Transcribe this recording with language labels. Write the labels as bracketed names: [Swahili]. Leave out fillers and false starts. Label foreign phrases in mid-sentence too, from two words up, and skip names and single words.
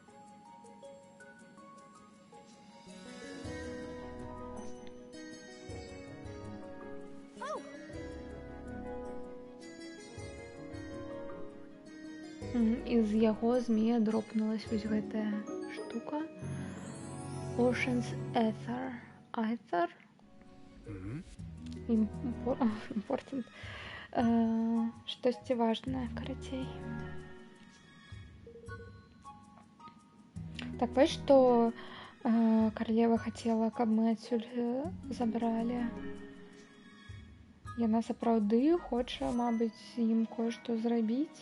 [Belarusian] Из яго змея дропнулась вось гэтая штука. [English] Ocean's Ether. Ether? Important. [Belarusian] Штосьці важнае, карацей. Так, вось што каралева хацела, каб мы адсюль забралі. Яна сапраўды хоча, мабыць, ім кое-што зрабіць.